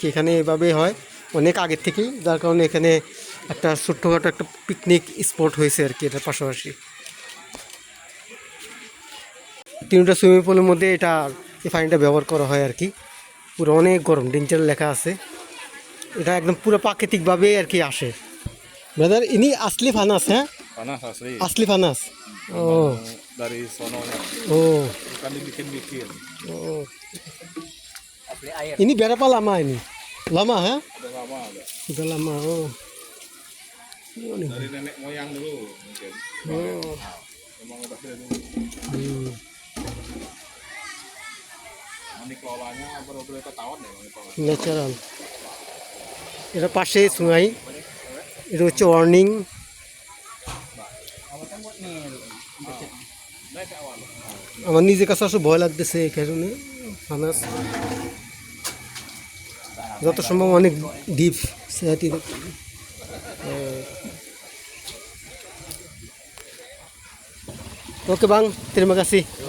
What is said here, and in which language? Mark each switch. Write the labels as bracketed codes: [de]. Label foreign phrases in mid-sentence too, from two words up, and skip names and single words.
[bn] এখানে এভাবে হয় অনেক আগের থেকেই, যার কারণে এখানে একটা ছোট্টখাটো একটা পিকনিক স্পট হয়েছে আর কি এটার পাশাপাশি। তিনটা সুইমিং পুলের মধ্যে এটা এই পানিটা ব্যবহার করা হয় আর কি। পুরো অনেক গরম, ডেঞ্জার লেখা আছে। এটা একদম পুরো প্রাকৃতিকভাবে আর কি আসে। ব্রাদার, [id] ini asli panas ya? Panas asli. Asli panas. Oh. Dari sononya. Oh. Bukan dibikin-bikin. Oh. Ini berapa lama ini? Lama ha? Udah lama ada. Sudah lama. Oh. Dari nenek moyang dulu mungkin. Oh. Memang udah dari dulu. Ini kelolanya baru-baru ketahuan ya ini kelolanya. [bn] ন্যাচারাল। এটা পাশে সুঙ্গাই, এটা হচ্ছে ওয়ার্নিং। আমার নিজের কাছে আসলে ভয় লাগতেছে এই কারণে। ফানাস যত সম্ভব অনেক ডিপ সেহাতি। ওকে বাং, [id] terima kasih.